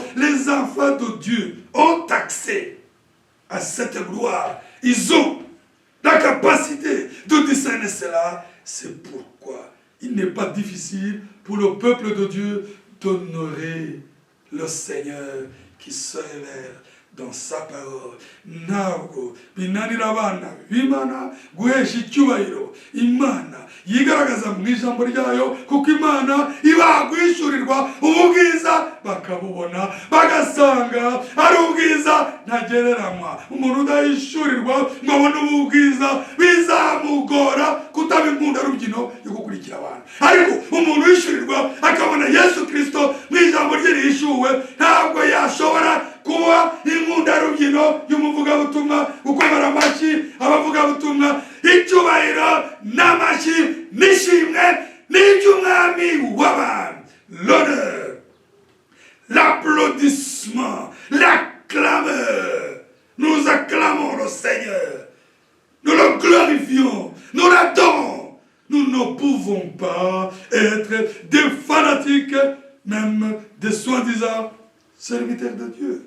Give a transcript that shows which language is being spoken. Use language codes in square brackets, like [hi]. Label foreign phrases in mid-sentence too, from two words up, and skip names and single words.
[fr] Les enfants de Dieu ont accès à cette gloire. Ils ont la capacité de discerner cela. C'est pourquoi il n'est pas difficile pour le peuple de Dieu d'honorer le Seigneur qui se révèle dans sa parole. [rw] Ntabwo binanira abana b'Imana guhesha icyubahiro Imana yigaragaza mu ijambo ryayo, kuko Imana ibaha guhishurirwa ubwiza bakabubona, bagasanga ari ubwiza ntagereranywa. Umuntu udahishurirwa ngo abone ubwiza bizamugora kutaba inkundarubyino yo gukurikira abantu. Ariko umuntu uhishurirwa akabona Yesu Kristo mu ijambo rye rihishuwe, ntabwo yashobora kuba inkundarubyino y'umuvugabutumwa, gukomera amashyi abavugabutumwa. Icyubahiro n'amashyi n'ishimwe n'iby'umwami w'abantu. [fr] L'honneur, l'applaudissement, la clameur. Nous acclamons le Seigneur. Nous le glorifions. Nous l'adorons. Nous ne pouvons pouvons pas être des fanatiques, même des soi-disant serviteurs de Dieu.